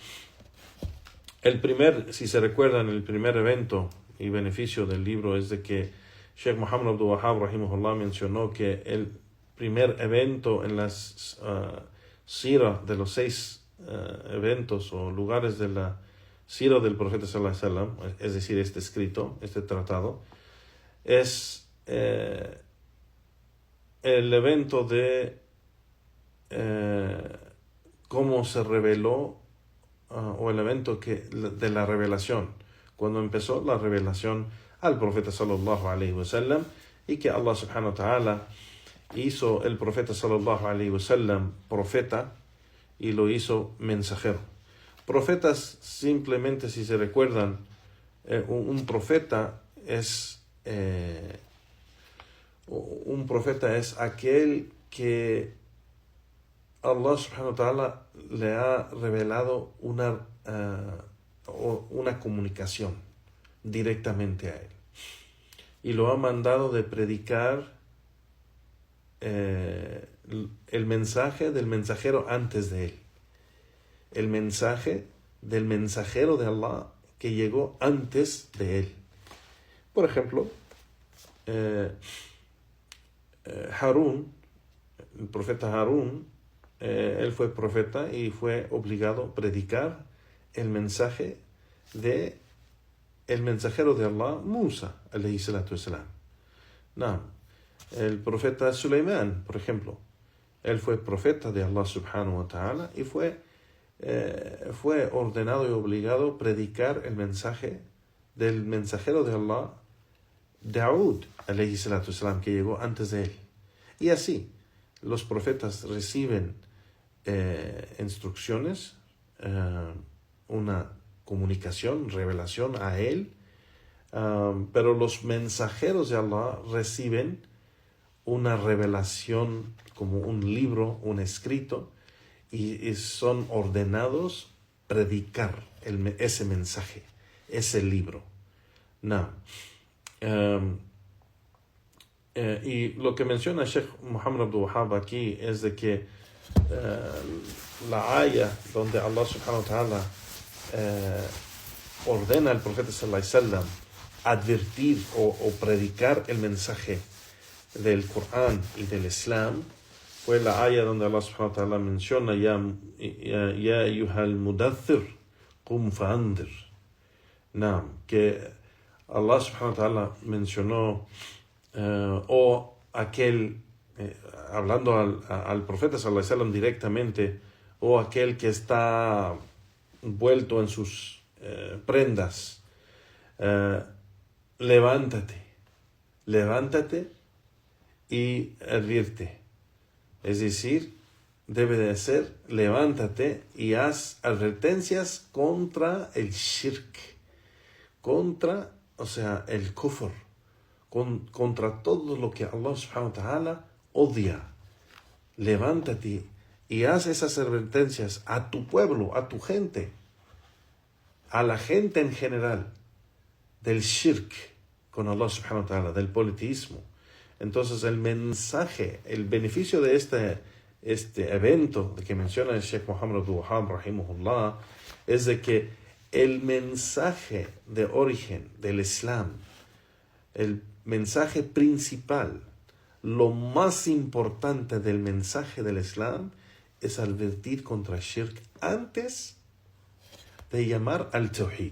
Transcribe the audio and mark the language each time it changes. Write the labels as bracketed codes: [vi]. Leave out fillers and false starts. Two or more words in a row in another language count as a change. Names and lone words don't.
[es] Si se recuerdan, el primer evento y beneficio del libro es de que Sheikh Muhammad Abdul Wahhab rahimahullah mencionó que el primer evento en las sira de los 6 eventos o lugares de la sira del profeta [ar] صلى الله عليه وسلم, [es] es decir, este escrito, este tratado, es el evento de cómo se reveló o el evento de la revelación, cuando empezó la revelación al profeta [ar] صلى الله عليه وسلم, [es] y que Allah [ar] سبحانه وتعالى [es] hizo el profeta [ar] صلى الله عليه وسلم [es] profeta y lo hizo mensajero. Profetas, simplemente, si se recuerdan, un profeta es aquel que Allah [ar] سبحانه وتعالى [es] le ha revelado una comunicación directamente a él y lo ha mandado de predicar el mensaje del mensajero antes de él, el mensaje del mensajero de Allah que llegó antes de él. Por ejemplo, Harún, el profeta Harún, él fue profeta y fue obligado a predicar el mensaje de el mensajero de Allah, Musa [ar] عليه الصلاة والسلام. [es] El profeta Sulaimán, por ejemplo, Él fue profeta de Allah [ar] سبحانه وتعالى [es] y fue ordenado y obligado a predicar el mensaje del mensajero de Allah, Daud, [ar] عليه الصلاة والسلام, [es] que llegó antes de él. Y así, los profetas reciben instrucciones, una comunicación, revelación a él, pero los mensajeros de Allah reciben una revelación como un libro, un escrito, y son ordenados predicar ese mensaje, ese libro. Y lo que menciona Sheikh Muhammad Abdul Wahhab aquí es de que la aya donde Allah [ar] سبحانه وتعالى [es] ordena al profeta [ar] صلى الله عليه وسلم [es] advertir o predicar el mensaje del Corán y del Islam, fue la aya donde Allah [ar] سبحانه وتعالى [es] menciona [ar] يا أيها المدثر قم فأنذر. [es] Que Allah [ar] سبحانه وتعالى [es] mencionó hablando al profeta [ar] صلى الله عليه وسلم [es] directamente, o aquel que está envuelto en sus prendas, levántate y advierte. Es decir, debe de ser, levántate y haz advertencias contra el shirk, el kufr, contra todo lo que Allah [ar] سبحانه وتعالى [es] odia. Levántate y haz esas advertencias a tu pueblo, a tu gente, a la gente en general, del shirk con Allah [ar] سبحانه وتعالى, [es] del politeísmo. Entonces el mensaje, el beneficio de este evento que menciona el Sheikh Muhammad Abdul Wahhab rahimahullah, es de que el mensaje de origen del Islam, el mensaje principal, lo más importante del mensaje del Islam es advertir contra el shirk antes de llamar al tawhid.